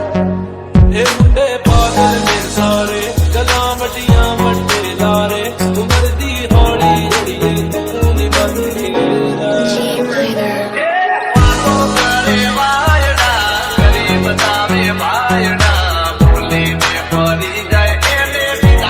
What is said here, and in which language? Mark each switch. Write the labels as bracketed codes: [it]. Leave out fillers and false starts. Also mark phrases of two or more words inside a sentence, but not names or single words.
[pa] ਇਹ ਮੁੰਡੇ ਪਾਗਲ ਨੇ ਸਾਰੇ ਗੱਲਾਂ ਵੱਡੀਆਂ ਵੱਡੇ ਲਾਰੇ ਉਮਰ ਦੀ ਹੌਲੀ ਅੜੀਏ ਤੂੰ ਨੀ ਬਚ ਕੇ ਰਹਿ। [gu] વાતો કરે વાયડા કરી બતાવે ભાયડા બોલીને ફરી જાય એને